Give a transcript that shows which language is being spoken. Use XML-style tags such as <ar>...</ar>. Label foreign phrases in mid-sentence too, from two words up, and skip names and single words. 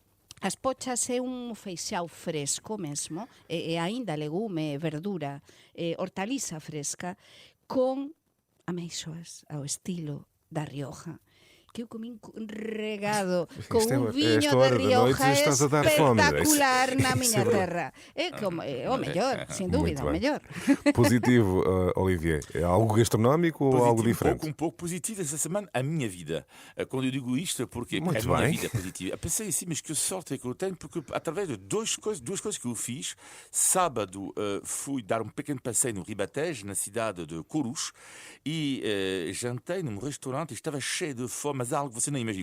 <gl>As pochas é un feixao fresco mesmo, e aínda legume, verdura, hortaliza fresca, con ameixoas ao estilo da Rioja, que eu comín regado con</gl> <pt>Isto é-</pt> <gl>un viño</gl> <pt>esta</pt> <gl>da</gl> <pt>hora da</pt> <gl>Rioja</gl> <pt>noite estás a dar fome,</pt> <gl>espectacular na</gl> <pt>Isso</pt> <gl>miña</gl> <pt>é verdade.</pt> <gl>terra. É como o mellor, sin dúbida, o</gl> <pt>bem.</pt> <gl>mellor. Positivo, Olivier. É algo gastronómico ou algo diferente?</gl> <pt>Um pouco positivo essa semana, a minha vida. Quando eu digo isto, porque Muito a minha bem. vida é positiva. Eu pensei assim, mas que sorte é que eu tenho, porque através de duas coisas que eu fiz, sábado fui dar um pequeno passeio no Ribatejo, na cidade de Corus, e jantei num restaurante, estava cheio de fome. mas há algo que você não imagina.</pt>